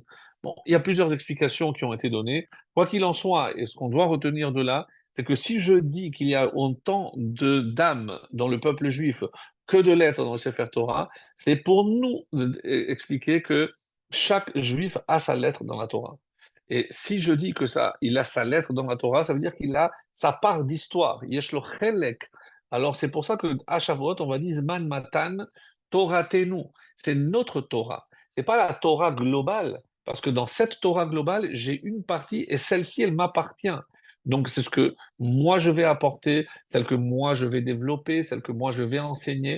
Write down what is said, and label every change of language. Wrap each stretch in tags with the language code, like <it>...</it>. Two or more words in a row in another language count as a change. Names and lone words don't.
<fr>Bon, il y a plusieurs explications qui ont été données. Quoi qu'il en soit, et ce qu'on doit retenir de là, c'est que si je dis qu'il y a autant de d'âmes dans le peuple juif que de lettres dans le</fr> <he>ספר תורה,</he> <fr>c'est pour nous expliquer que chaque juif a sa lettre dans la Torah. Et si je dis que ça, il a sa lettre dans la Torah, ça veut dire qu'il a sa part d'histoire.</fr> <he>יש לו חלק.</he> <fr>Alors c'est pour ça que à Shavuot, on va dire</fr> <he>זמן מתן תורתנו.</he> <fr>C'est notre Torah. C'est pas la Torah globale, parce que dans cette Torah globale, j'ai une partie et celle-ci, elle m'appartient. Donc c'est ce que moi je vais apporter, celle que moi je vais développer, celle que moi je vais enseigner.</fr>